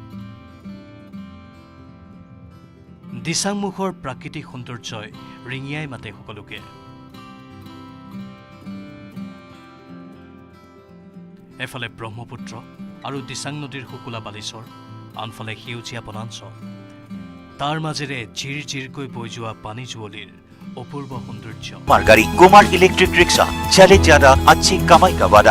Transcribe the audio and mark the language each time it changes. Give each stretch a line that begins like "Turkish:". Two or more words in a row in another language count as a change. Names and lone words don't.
Assamese: দিচাংমুখৰ প্ৰাকৃতিক সৌন্দৰ্যই ৰিঙিয়াই মাতে সকলোকে। এফালে ব্ৰহ্মপুত্ৰ আৰু দিচাং নদীৰ শুকুলা বালিচৰ, আনফালে সেউজীয়া বনাঞ্চল, তাৰ মাজেৰে জিৰ জিৰকৈ বৈ যোৱা পানী জুৱলিৰ অপূৰ্ব সৌন্দৰ্য।
Hindi: गाड़ी कुमार इलेक्ट्रिक रिक्शा, चले ज्यादा अच्छी कमाई का वादा।